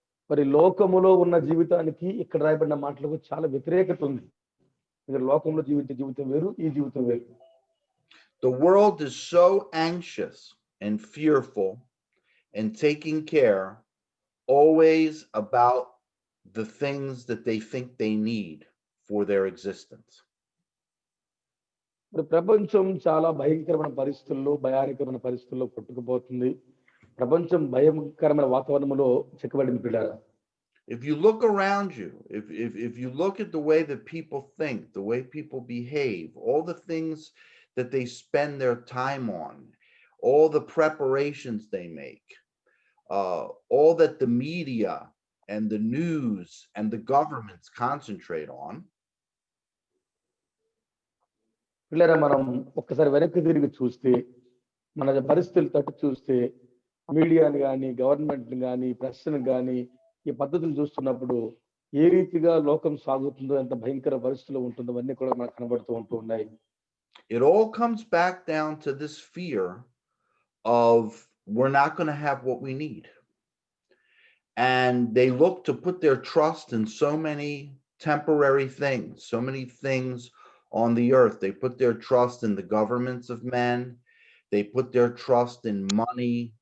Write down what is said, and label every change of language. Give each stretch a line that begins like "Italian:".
Telugu: మరి లోకములో ఉన్న జీవితానికి ఇక్కడ రాయబడిన మాటలకు చాలా వ్యతిరేకత ఉంది. ఇక్కడ లోకంలో జీవించే జీవితం వేరు, ఈ జీవితం వేరు.
English: The world is so anxious and fearful and taking care always about the things that they think they need for their existence.
Telugu: మరి ప్రపంచం చాలా భయంకరమైన పరిస్థితుల్లో, భయానకరమైన పరిస్థితుల్లో కొట్టుకుపోతుంది. ప్రపంచం భయంకరమైన వాతావరణంలో చిక్కబడింది పిల్లారా.
English: If you look around you, if you look at the way that people think, the way people behave, all the things that they spend their time on, all the preparations they make, all that the media and the news and the governments concentrate on,
Telugu: పిల్లరా మనం ఒక్కసారి వెనక్కి తిరిగి చూస్తే మన పరిస్థితులు తట్టు చూస్తే మీడియాని కానీ గవర్నమెంట్ని కానీ ప్రెస్ని కానీ ఈ పద్ధతులు చూస్తున్నప్పుడు ఏ రీతిగా లోకం సాగుతుందో ఎంత భయంకర పరిస్థితులు ఉంటుందో అన్నీ కూడా మనకు కనబడుతూ ఉంటూ ఉన్నాయి.
English: it all comes back down to this fear of we're not going to have what we need. And they look to put their trust in so many temporary things, so many things on the earth. They put their trust in the governments of men. They put their trust in money.